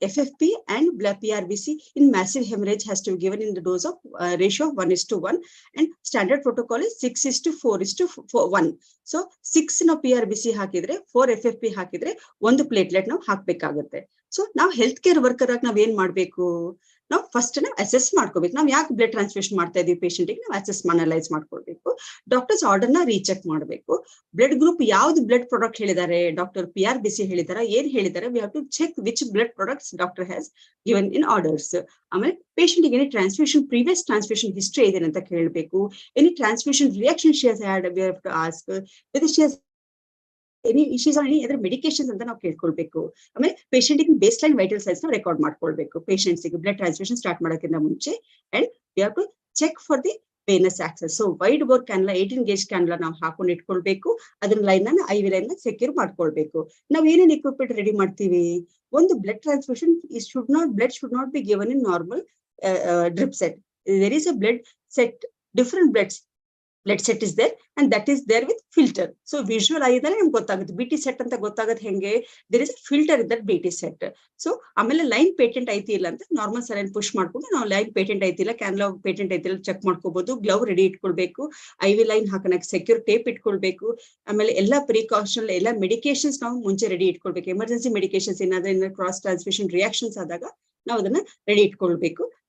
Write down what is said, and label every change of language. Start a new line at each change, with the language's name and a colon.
English: FFP and PRBC in massive hemorrhage has to be given in the dose of ratio of 1:1, and standard protocol is 6:4:1.
Kannada: So 6 ನಾವು PRBC ಹಾಕಿದ್ರೆ 4 FFP ಹಾಕಿದ್ರೆ 1 platelet ನಾವು ಹಾಕ್ಬೇಕಾಗುತ್ತೆ. So ನಾವು health care worker ಆಗಿ ನಾವ್ ಏನ್ ಮಾಡ್ಬೇಕು, ನಾವು ಫಸ್ಟ್ ನಾವು ಅಸೆಸ್ ಮಾಡ್ಕೋಬೇಕು. ನಾವು ಯಾಕೆ ಬ್ಲಡ್ ಟ್ರಾನ್ಸ್ಫ್ಯೂಷನ್ ಮಾಡ್ತಾ ಇದೀವಿ ಪೇಷಂಟ್ಗೆ, ನಾವು ಅಸೆಸ್ ಅನಲೈಸ್ ಮಾಡ್ಕೊಳ್ಬೇಕು. ಡಾಕ್ಟರ್ಸ್ ಆರ್ಡರ್ ನ ರೀಚೆಕ್ ಮಾಡಬೇಕು. ಬ್ಲಡ್ ಗ್ರೂಪ್ ಯಾವ್ದು ಬ್ಲಡ್ ಪ್ರಾಡಕ್ಟ್ ಹೇಳಿದ್ದಾರೆ, ಡಾಕ್ಟರ್ PRBC ಹೇಳಿದಾರ, ಏನ್ ಹೇಳಿದ್ದಾರೆ,
English: We have to check which blood products doctor has given in orders.
Kannada: ಆಮೇಲೆ ಪೇಷಂಟ್ ಗೆ ಟ್ರಾನ್ಸ್ಫ್ಯೂಷನ್ ಪ್ರೀವಿಯಸ್ ಟ್ರಾನ್ಸ್ಫ್ಯೂಷನ್ ಹಿಸ್ಟ್ರಿ ಇದೆ ಅಂತ ಕೇಳಬೇಕು.
English: any transfusion reaction she has had, we have to ask whether she has any issues on any other medications
Kannada: ಅಂತ ನಾವು ಕೇಳ್ಕೊಳ್ಬೇಕು. ಆಮೇಲೆ patient ಗೆ base line vital science ನಾವು ರೆಕಾರ್ಡ್ ಮಾಡ್ಕೊಳ್ಬೇಕು ಪೇಷಂಟ್ಸ್ ಗೆ ಬ್ಲಡ್ ಟ್ರಾನ್ಸ್ಫ್ಯೂಷನ್ ಸ್ಟಾರ್ಟ್ ಮಾಡೋಕ್ಕಿಂತ ಮುಂಚೆ.
English: And we have to check for the venous access.
Kannada: So wide bore ಕ್ಯಾನ್ಲಾ 18 gauge ಕ್ಯಾನ್ಲಾ ನಾವು ಹಾಕೊಂಡು ಇಟ್ಕೊಳ್ಬೇಕು. ಅದನ್ನ ಲೈನ್ ನ IV ಲೈನ್ ನ ಸೆಕ್ಯೂರ್ ಮಾಡ್ಕೊಳ್ಬೇಕು. ನಾವ್ ಏನೇನ್ ಇಕ್ವಿಪ್ಮೆಂಟ್ ರೆಡಿ ಮಾಡ್ತೀವಿ, ಒಂದು blood transfusion
English: blood should not be given in normal drip set. There is a blood set, different blood set is there, and that is there with filter.
Kannada: So visual ಆಯಿದ್ರೆ ನಮ್ಗೆ ಗೊತ್ತಾಗುತ್ತೆ BT set ಅಂತ ಗೊತ್ತಾಗುತ್ತೆ ಹೆಂಗೆ,
English: there is a filter in that BT set.
Kannada: So ಆಮೇಲೆ line patent ಐತಿ ಇಲ್ಲ ಅಂತ normal saline push ಮಾಡ್ಕೊಂಡು ನಾವು ಲೈನ್ ಪೇಟೆಂಟ್ ಐತಿಲ್ಲ, ಕ್ಯಾನ್ಲಾ ಪೇಟೆಂಟ್ ಐತಿಲ್ಲ ಚೆಕ್ ಮಾಡ್ಕೋಬಹುದು. ಗ್ಲೌ ರೆಡಿ ಇಟ್ಕೊಳ್ಬೇಕು. IV ಲೈನ್ ಹಾಕೋಣಕ್ಕೆ ಸೆಕ್ಯೂರ್ ಟೇಪ್ ಇಟ್ಕೊಳ್ಬೇಕು. ಆಮೇಲೆ ಎಲ್ಲಾ ಪ್ರಿಕಾಷನ್, ಎಲ್ಲಾ ಮೆಡಿಕೇಶನ್ಸ್ ನಾವು ಮುಂಚೆ ರೆಡಿ ಇಟ್ಕೊಳ್ಬೇಕು. ಎಮರ್ಜೆನ್ಸಿ ಮೆಡಿಕೇಶನ್ಸ್ ಏನಾದ್ರೆ ಕ್ರಾಸ್ ಟ್ರಾನ್ಸ್ಮಿಷನ್ ರಿಯಾಕ್ಷನ್ಸ್ ಆದಾಗ ನಾವು ಅದನ್ನ ರೆಡಿ ಇಟ್ಕೊಳ್ಬೇಕು.